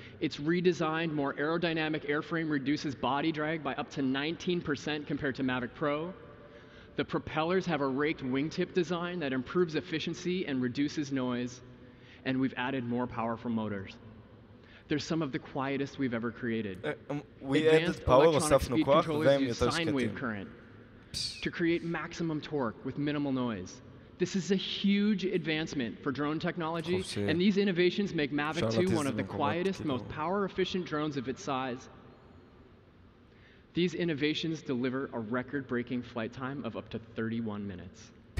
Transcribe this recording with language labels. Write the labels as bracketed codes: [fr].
[en] Its redesigned, more aerodynamic airframe reduces body drag by up to 19% compared to Mavic Pro. The propellers have a raked wingtip design that improves efficiency and reduces noise, and we've added more powerful motors. They're some of the quietest we've ever created. We added power, [he] הוספנו כוח, והם יותר [en] sine wave [he] שקטים. [en] current to create maximum torque with minimal noise. This is a huge advancement for drone technology, and these innovations make Mavic 2 one of the quietest, most power-efficient drones of its size. These innovations deliver a record-breaking flight time of up to 31 minutes.